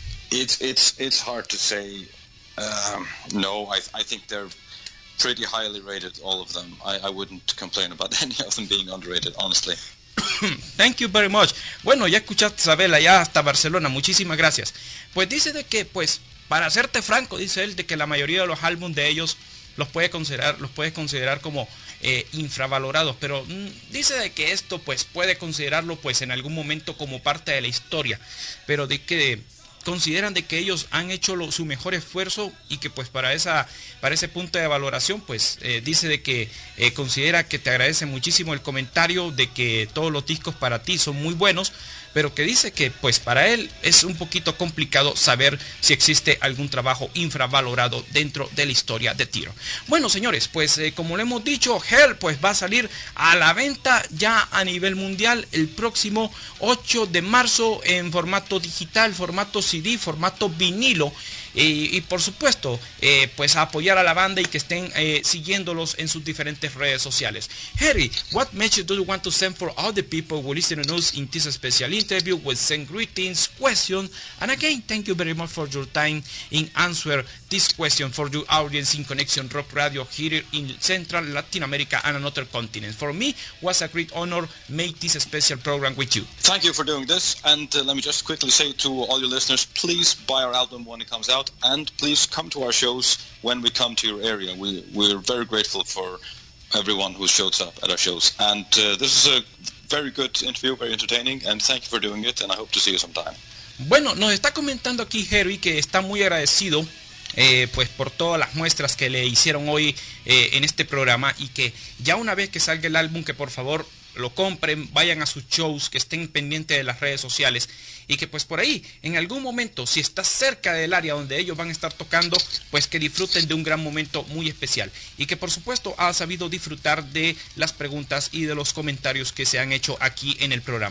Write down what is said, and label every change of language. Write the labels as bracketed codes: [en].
[en] It's hard to say. No, I think they're pretty highly rated, all of them. I wouldn't complain about any of them being underrated, honestly. Thank you very much. [es] Bueno, ya escuchaste, Isabela, ya hasta Barcelona, muchísimas gracias. Pues dice de que, pues, para serte franco, dice él, de que la mayoría de los álbumes de ellos los puedes considerar como infravalorados, pero dice de que esto pues puede considerarlo pues en algún momento como parte de la historia, pero de que consideran de que ellos han hecho su mejor esfuerzo y que pues para ese punto de valoración pues dice de que considera que te agradece muchísimo el comentario de que todos los discos para ti son muy buenos, pero que dice que pues para él es un poquito complicado saber si existe algún trabajo infravalorado dentro de la historia de TYR. Bueno, señores, pues como le hemos dicho, Hell pues va a salir a la venta ya a nivel mundial el próximo 8 de marzo en formato digital, formato CD, formato vinilo. Y por supuesto, pues a apoyar a la banda y que estén siguiéndolos en sus diferentes redes sociales. [en] Heri, what message do you want to send for all the people who listen to us in this special interview with send greetings, questions, and again, thank you very much for your time in answer this question for your audience in Conexion Rock Radio here in Central Latin America and another continent. For me, was a great honor make this special program with you. Thank you for doing this, and let me just quickly say to all your listeners, please buy our album when it comes out. And please come to our shows when we come to your area. We're very grateful for everyone who shows up at our shows. And this is a very good interview, very entertaining, and thank you for doing it, and I hope to see you sometime. [es] Bueno, nos está comentando aquí Heri que está muy agradecido pues por todas las muestras que le hicieron hoy en este programa y que ya una vez que salga el álbum que por favor lo compren, vayan a sus shows, que estén pendientes de las redes sociales y que pues por ahí, en algún momento, si estás cerca del área donde ellos van a estar tocando, pues que disfruten de un gran momento muy especial y que por supuesto ha sabido disfrutar de las preguntas y de los comentarios que se han hecho aquí en el programa.